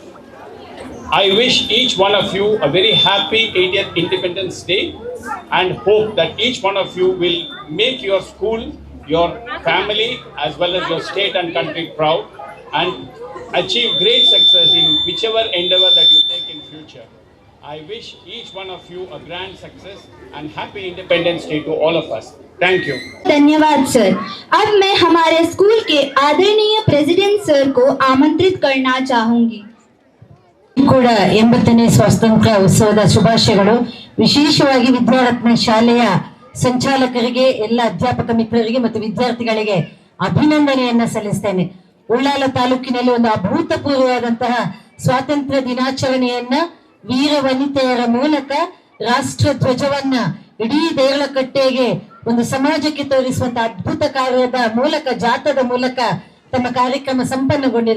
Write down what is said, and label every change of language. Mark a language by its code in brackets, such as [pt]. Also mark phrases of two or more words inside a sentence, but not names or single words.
[en] I wish each one of you a very happy 80th Independence Day, and hope that each one of you will make your school, your family, as well as your state and country proud, and achieve great success in whichever endeavor that you take in future. I wish each one of you a grand success and happy Independence Day to all of us. Thank you. [hi] धन्यवाद सर। अब मैं हमारे स्कूल के आदरणीय प्रेसिडेंट सर को आमंत्रित करना चाहूंगी। [kn] ಕೂಡ 80ನೇ ಸ್ವಾತಂತ್ರ್ಯ ಉತ್ಸವದ ಶುಭಾಶಯಗಳು. ವಿಶೇಷವಾಗಿ ವಿದ್ಯಾರತ್ನ ಶಾಲೆಯ ಸಂಚಾಲಕರಿಗೆ, ಎಲ್ಲ ಅಧ್ಯಾಪಕ ಮಿತ್ರರಿಗೆ ಮತ್ತು ವಿದ್ಯಾರ್ಥಿಗಳಿಗೆ ಅಭಿನಂದನೆಯನ್ನ ಸಲ್ಲಿಸ್ತೇನೆ. ಉಳ್ಳಾಲ ತಾಲೂಕಿನಲ್ಲಿ ಒಂದು ಅಭೂತಪೂರ್ವವಾದಂತಹ ಸ್ವಾತಂತ್ರ್ಯ ದಿನಾಚರಣೆಯನ್ನ ವೀರ ವನಿತೆಯರ ಮೂಲಕ ರಾಷ್ಟ್ರ ಧ್ವಜವನ್ನ ಇಡೀ ದೇರಳಕಟ್ಟೆಗೆ ಒಂದು ಸಮಾಜಕ್ಕೆ ತೋರಿಸುವಂತಹ ಅದ್ಭುತ ಕಾರ್ಯದ ಮೂಲಕ, ಜಾಥಾದ ಮೂಲಕ ತಮ್ಮ ಕಾರ್ಯಕ್ರಮ ಸಂಪನ್ನಗೊಂಡಿದೆ.